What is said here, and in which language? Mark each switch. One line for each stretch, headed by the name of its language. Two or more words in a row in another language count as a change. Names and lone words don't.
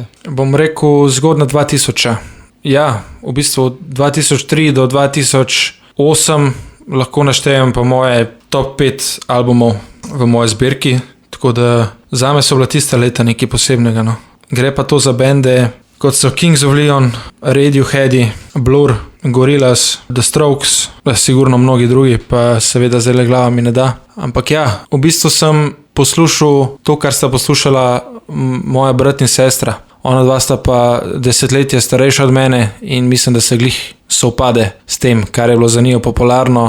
Slovenian: Bom rekel zgodnja 2000. Ja, v bistvu 2003 do 2008 lahko naštejem pa moje top 5 albumov v moje zbirki, tako da zame so bila tista leta nekaj posebnega. No. Gre pa to za bende, kot so Kings of Leon, Radiohead, Blur, Gorillaz, The Strokes, sigurno mnogi drugi, pa seveda zdaj glava mi ne da. Ampak ja, v bistvu sem poslušal to, kar sta poslušala moja brat in sestra. Ona dva sta pa desetletje starejša od mene in mislim, da se glih sovpade s tem, kar je bilo za njo popularno.